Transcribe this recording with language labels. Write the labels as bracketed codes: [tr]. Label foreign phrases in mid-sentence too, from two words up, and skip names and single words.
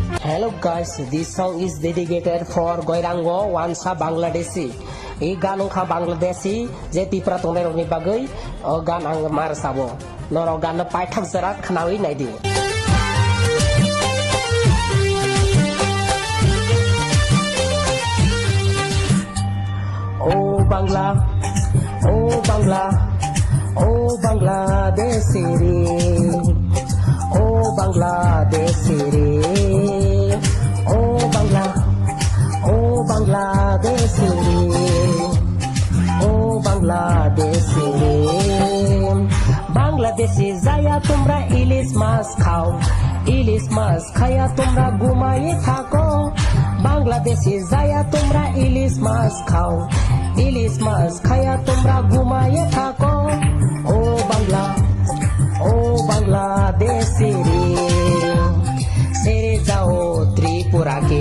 [en] Hello guys, this song is dedicated for Goirango Wansa Bangladeshi. [trp] I gan ongkha Bangladeshi je tipra tongnai rokni bagui o gan ang mar sabo. Noro gan paithak jarat khnawi naidi. [bn] ও বাংলা, ও বাংলা, ও বাংলাদেশি রে. ও বাংলাদেশি রে. ও বাংলা, ও বাংলাদেশি রে. ও বাংলাদেশি রে. [trp] Bangladeshi jaya [bn] তোমরা ইলিশ মাছ খাও, ইলিশ মাছ খায়া তোমরা ঘুমায়ে থাকো। বাংলাদেশে জaya তোমরা ইলিশ মাছ খাও, ইলিশ মাছ খায়া তোমরা ঘুমায়ে থাকো। ও বাংলা, ও বাংলাদেশি রে, ছেড়ে যাও ত্রিপুরাকে।